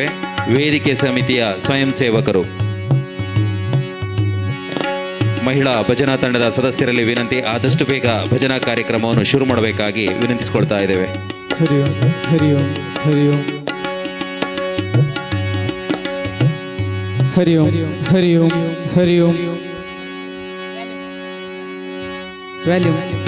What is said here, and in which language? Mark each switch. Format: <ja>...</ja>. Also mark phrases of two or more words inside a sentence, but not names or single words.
<kn>ವೇದಿಕೆ ಸಮಿತಿಯ ಸ್ವಯಂ ಸೇವಕರು, ಮಹಿಳಾ ಭಜನಾ ತಂಡದ ಸದಸ್ಯರಲ್ಲಿ ವಿನಂತಿ, ಆದಷ್ಟು ಬೇಗ ಭಜನಾ ಕಾರ್ಯಕ್ರಮವನ್ನು ಶುರು ಮಾಡಬೇಕಾಗಿ ವಿನಂತಿಸಿಕೊಳ್ತಾ ಇದ್ದೇವೆ.</kn> <sa>ಹರಿ ಓಂ ಹರಿ ಓಂ ಹರಿ ಓಂ ಹರಿ ಓಂ ಹರಿ ಓಂ ಹರಿ ಓಂ.</sa> <kn>ವ್ಯಾಲ್ಯೂಮ್.</kn>